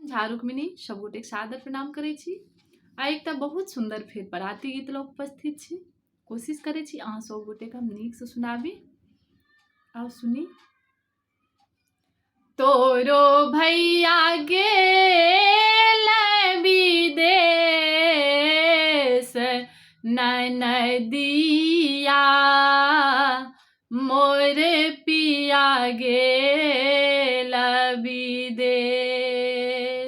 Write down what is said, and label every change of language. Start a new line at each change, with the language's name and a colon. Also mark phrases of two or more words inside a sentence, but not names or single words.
Maithili: झा रुक्मिणी सब गोटे सादर प्रणाम करै छी। आ एकटा बहुत सुंदर फेर पराती गीत लऽ उपस्थित छी। कोशिश करै छी अहाँ सब गोटे के हम नीक से सुनाबी। आओ सुनी। तोरो भैया गेल विदेश ननदिया मोर पिया गेल विदेश।